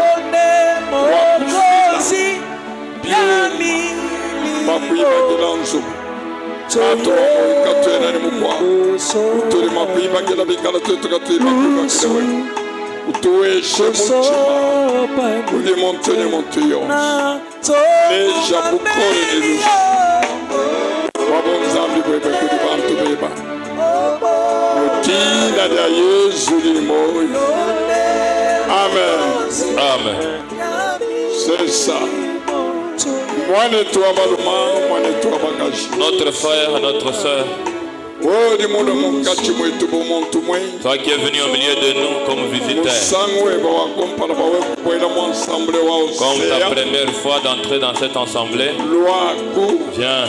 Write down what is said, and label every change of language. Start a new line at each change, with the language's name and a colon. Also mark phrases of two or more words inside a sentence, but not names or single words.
Luba-Katanga: wakusi bioni makuiba kilanzo ato katwena ni mukwa uturi makuiba kila bikala twetu katwiba kuiba kilewe utuweshe muchima uli montene montuyo leja bukore nilushi wabonzambi kwebe kudi bantu beba mutina ya Yesu ni moyo. Amen. Amen.
French: C'est ça. Notre frère, notre soeur, toi qui es venu au milieu de nous comme visiteur, comme ta première fois d'entrer dans cette assemblée, viens.